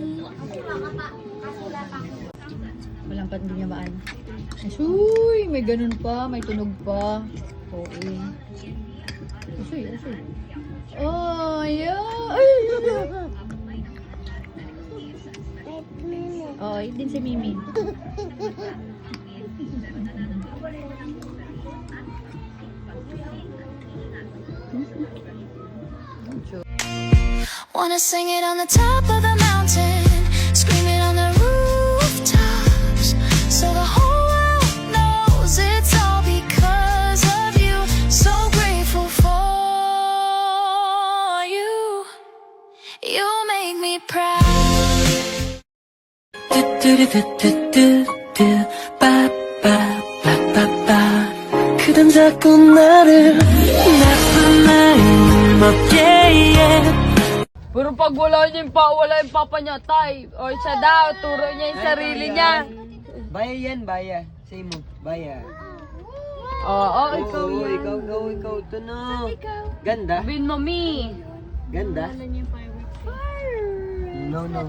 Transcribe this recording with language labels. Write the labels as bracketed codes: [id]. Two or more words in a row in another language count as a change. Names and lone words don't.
[tl] Walang pandinyamaan. Uy, may ganun pa, may tunog pa. Oo. Asoy. [en] Oh, yeah. [tl] Oh, yun din si Mimi. [en] Wanna sing it on the top of the mountain, scream it on the rooftops, so the whole world knows it's all because of you. So grateful for you. You make me proud. [ko] 그댄 자꾸 나를 나쁜 마음을 먹게 해. [tl] Pero pag wala yung papa niya, tay. O siya daw, turo niya yung sarili niya. Baya yan, baya. Say mo, baya. Oo, ikaw Oo, yan. ikaw. Ito na. Ganda? Sabihin mo, Mi. Ganda? No.